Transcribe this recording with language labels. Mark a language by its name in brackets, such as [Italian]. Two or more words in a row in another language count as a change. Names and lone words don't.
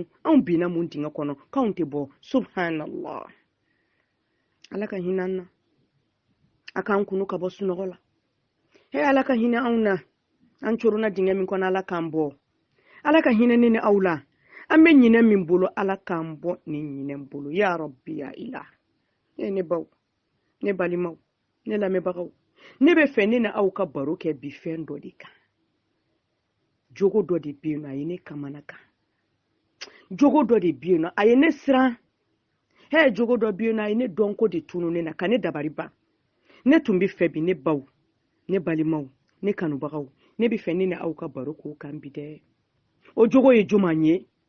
[Bambara] anw binna mun dingɛ kɔnɔ k'anw tɛ bɔ subhanallah ala ka hinɛ an na a k'an kunu ka bɔ sunɔgɔ la ala ka hinɛ anw na an corona dingɛ min kɔnɔ ala k'an bɔ ala ka hinɛ ne ni aw la an bɛ ɲinɛ min bolo ala k'an bɔ ni ɲinɛ bolo [Arabic] ya rabbi ya ilah [Bambara] ne baw ne balimaw ne lamɛnbagaw ne bɛ fɛ ne ni aw ka baro kɛ bi fɛn dɔ de kan jogo dɔ de bɛ yen nɔ a ye ne kamana kan jogo dɔ de bɛ yen nɔ a ye ne siran jogo dɔ bɛ yen nɔ a ye ne dɔnko de tunu ne na ka ne dabari ban ne tun bɛ fɛ bi ne baw ne balimaw ne kanubagaw ne bɛ fɛ ne ni aw ka baro k'o kan bi dɛ o jogo ye juman ye